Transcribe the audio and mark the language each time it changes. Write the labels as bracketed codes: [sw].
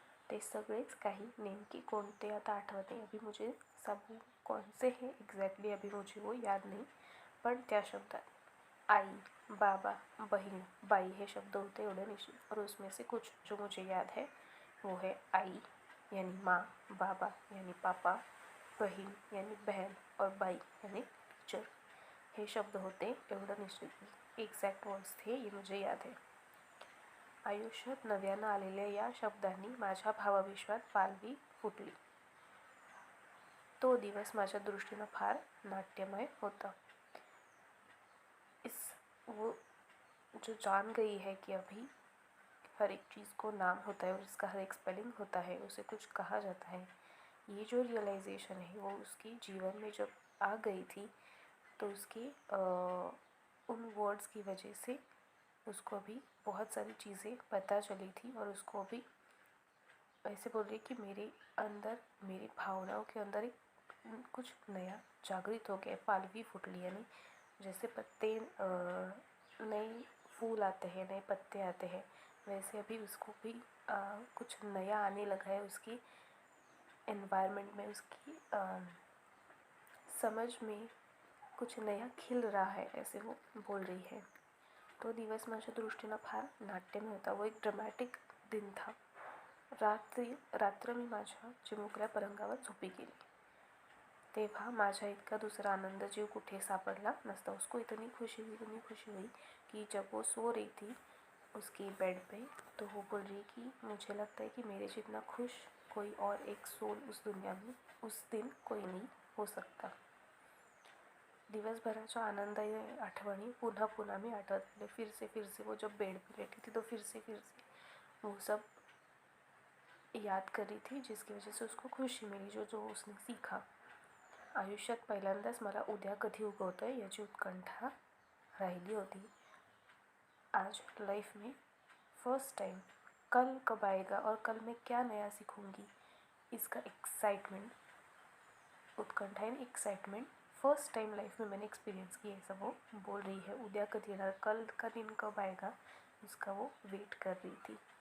[mr] ते सगळेच काही नेमके कोणते आता आठवत नाही. [hi] अभी मुझे सब कौन से हैं एग्जैक्टली अभी मुझे वो याद नहीं. [mr] पण त्या शब्दात आई, बाबा, बहन, बाई हे शब्द होते एवढे निश्चित. [hi] और उसमें से कुछ जो मुझे याद है वो है आई यानी माँ, बाबा यानी पापा, बहन यानी बहन और बाई यानी टीचर [mr] हे शब्द होते एवढं निश्चित. [hi] एक्झॅक्ट वर्ड्स थे ये मुझे याद है. [mr] आयुष्यात नव्यानं आलेल्या या शब्दांनी माझ्या भावविश्वात पालवी फुटली. तो दिवस माझ्या दृष्टीनं फार नाट्यमय होता. [hi] इस वो जो जान गई है कि अभी हर एक चीज़ को नाम होता है और इसका हर एक स्पेलिंग होता है, उसे कुछ कहा जाता है. ये जो रियलाइजेशन है वो उसकी जीवन में जब आ गई थी तो उसकी उन वर्ड्स की वजह से उसको अभी बहुत सारी चीज़ें पता चली थी. और उसको अभी ऐसे बोल रही कि मेरे अंदर, मेरी भावनाओं के अंदर एक कुछ नया जागृत हो गया. [mr] पालवी फुटली [hi] यानी जैसे पत्ते नए फूल आते हैं, नए पत्ते आते हैं, वैसे अभी उसको भी कुछ नया आने लगा है. उसकी एनवायरनमेंट में, उसकी समझ में कुछ नया खिल रहा है, ऐसे वो बोल रही है. [mr] तो दिवस माझ्या दृष्टीनं फार नाट्यमय होता. [hi] वो एक ड्रामॅटिक दिन था. [mr] रात्र मी माझ्या चिमुकल्या पलंगावर झोपी गेली. तेव्हा माझ्या इतका दूसरा आनंद जीव कुठे सापडला नसता. [hi] उसको इतनी खुशी हुई कि जब वो सो रही थी उसकी बेड पे, तो वो बोल रही कि मुझे लगता है कि मेरे जितना खुश कोई और एक सोल उस दुनिया में उस दिन कोई नहीं हो सकता. [mr] दिवसभराच्या आनंद आठवणी पुन्हा पुन्हा मी आठवत रहे. [hi] फिर से वो जब बेड पे लेटी थी तो फिर से वो सब याद कर रही थी, जिसकी वजह से उसको खुशी मिली, जो उसने सीखा. [mr] आयुष्यात पहिल्यांदाच मला उद्या कधी उगवतंय याची उत्कंठा राहिली होती. [hi] आज लाइफ में फर्स्ट टाइम कल कब आएगा और कल मैं क्या नया सीखूंगी, इसका एक्साइटमेंट, उत्कंठा and excitement first time life में मैंने एक्सपीरियंस किया. ऐसा वो बोल रही है. [mr] उद्या कधी येणार, [hi] कल का दिन कब आएगा, उसका वो वेट कर रही थी.